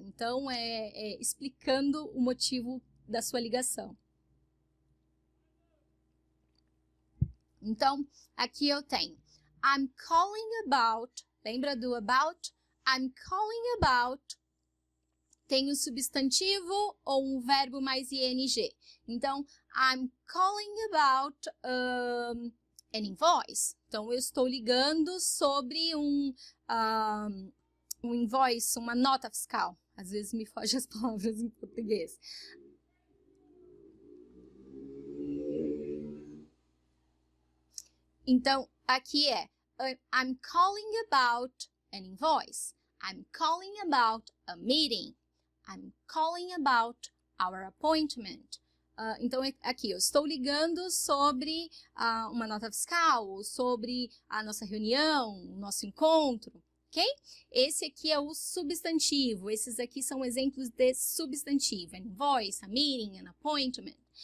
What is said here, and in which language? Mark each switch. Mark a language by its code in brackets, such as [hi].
[pt] Então, explicando o motivo da sua ligação. Então, aqui eu tenho [en] I'm calling about, [pt] lembra do about? [en] I'm calling about [pt] tem um substantivo ou um verbo mais ing. [en] Então, I'm calling about an invoice. [pt] Então, eu estou ligando sobre um invoice, uma nota fiscal. Às vezes me fogem as palavras em português. Então, aqui é [en] I'm calling about an invoice. I'm calling about a meeting. I'm calling about our appointment. [pt] Então, aqui, eu estou ligando sobre uma nota fiscal, ou sobre a nossa reunião, o nosso encontro, ok? Esse aqui é o substantivo. Esses aqui são exemplos de substantivo. [en] An invoice, a meeting, an appointment.